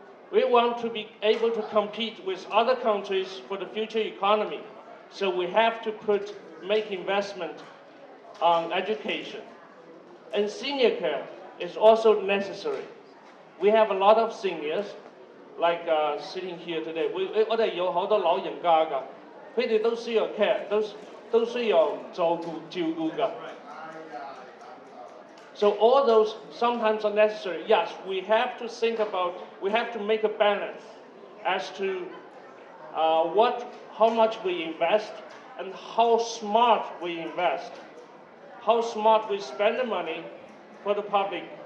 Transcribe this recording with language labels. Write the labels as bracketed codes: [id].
[en] We want to be able to compete with other countries for the future economy. So we have to make investment on education. And senior care is also necessary. We have a lot of seniors, like sitting here today. [yue] 我哋有好多老人家㗎，佢哋都需要 care， 都需要照顧㗎。 [en] So all those sometimes are necessary. Yes, we have to think about, we have to make a balance as to how much we invest and how smart we invest, how smart we spend the money for the public.